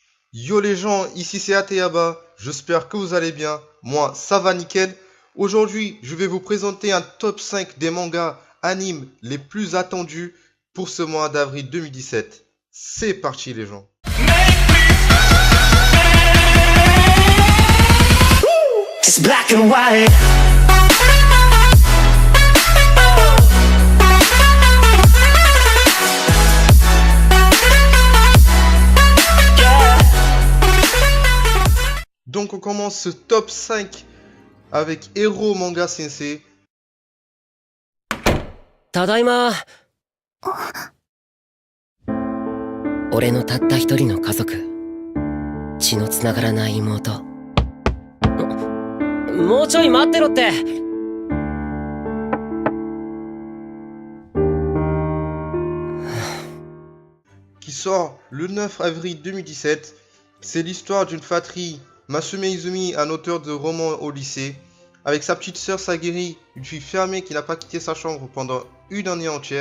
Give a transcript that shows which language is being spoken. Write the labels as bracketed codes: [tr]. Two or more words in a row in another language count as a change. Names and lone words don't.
[fr] Yo les gens, ici c'est Ateyaba, j'espère que vous allez bien, moi ça va nickel. Aujourd'hui je vais vous présenter un top 5 des mangas animes les plus attendus pour ce mois d'avril 2017. C'est parti les gens. [en] It's black and white. [fr] Donc on commence ce top 5 avec Hero Manga Sensei. [ja] ただいま。俺のたった一人の家族、血のつながらない妹。もうちょい待ってろって。 [fr] Qui sort le 9 avril 2017. C'est l'histoire d'une fratrie, Masume Izumi, un auteur de romans au lycée, avec sa petite sœur Sagiri, une fille fermée qui n'a pas quitté sa chambre pendant une année entière.